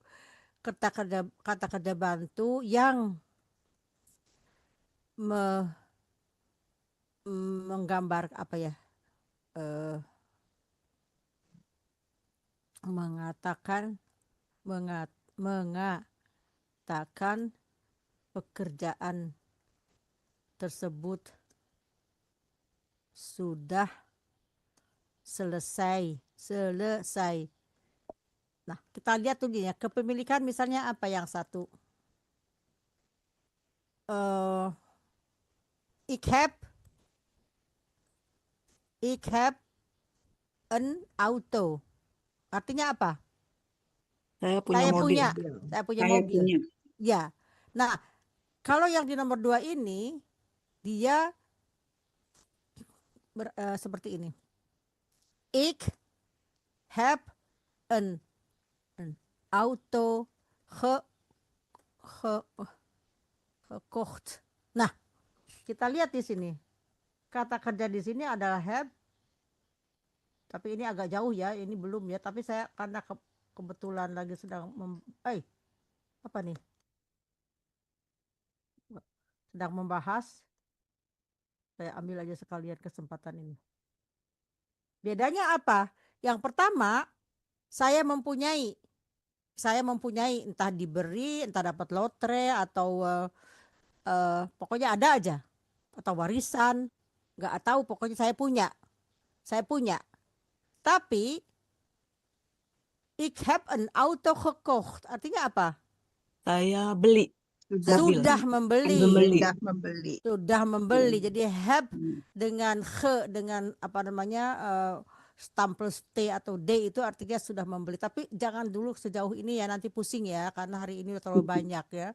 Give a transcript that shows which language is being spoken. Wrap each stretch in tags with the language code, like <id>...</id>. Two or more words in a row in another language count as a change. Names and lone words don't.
<id>Kata kerja bantu yang menggambar apa ya, mengatakan pekerjaan tersebut sudah selesai. Nah, kita lihat tuh ya, kepemilikan misalnya apa yang satu?</id> <nl>Ik heb een auto.</nl> <id>Artinya apa? Saya punya mobil. Saya punya Saya mobil. punya. Ya. Nah, kalau yang di nomor 2 ini dia seperti ini.</id> <nl>Ik heb een auto gekocht.</nl> <id>Nah, kita lihat di sini. Kata kerja di sini adalah have. Tapi ini agak jauh ya, ini belum ya. Tapi saya karena kebetulan lagi sedang apa nih? Sedang membahas. Saya ambil aja sekalian kesempatan ini. Bedanya apa? Yang pertama, saya mempunyai entah diberi, entah dapat lotre atau pokoknya ada aja, atau warisan, nggak tahu, pokoknya saya punya.</id> <nl>Tapi ik heb een auto gekocht,</nl> <id>artinya apa? Saya beli. Sudah membeli. Mobil. Jadi have dengan dengan apa namanya stempel T atau D itu artinya sudah membeli. Tapi jangan dulu sejauh ini ya, nanti pusing ya, karena hari ini terlalu banyak ya.</id>